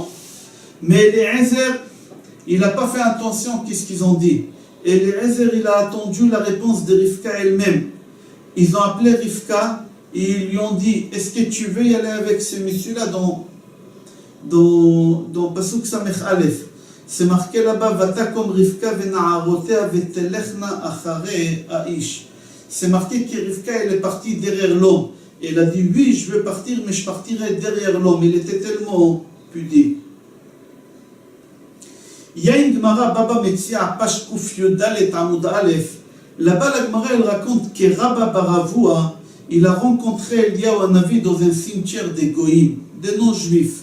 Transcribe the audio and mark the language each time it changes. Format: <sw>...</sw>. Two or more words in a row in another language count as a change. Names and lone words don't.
<fr>Mais Eliezer, il n'a pas fait attention à ce qu'ils ont dit. Eliezer, il a attendu la réponse de Rivka elle-même. Ils ont appelé Rivka et ils lui ont dit, est-ce que tu veux y aller avec ce monsieur-là dans</fr> <he>פסוק סמך אלף?</he> <fr>C'est marqué là-bas,</fr> <he>ותקם רבקה ונערותיה ותלכנה אחרי האיש.</he> <fr>C'est marqué que Rivka, elle est partie derrière l'homme. Elle a dit, oui, je veux partir, mais je partirai derrière l'homme. Il était tellement pudique. Il y a une Gemara, Baba Metzia, page</fr> <he>קוף יוד דלת עמוד אלף.</he> <fr>Là-bas, la Gemara, elle raconte que Rabba Baravua, il a rencontré Eliyahu Hanavi dans un cimetière des Goïm, des non-juifs.</fr>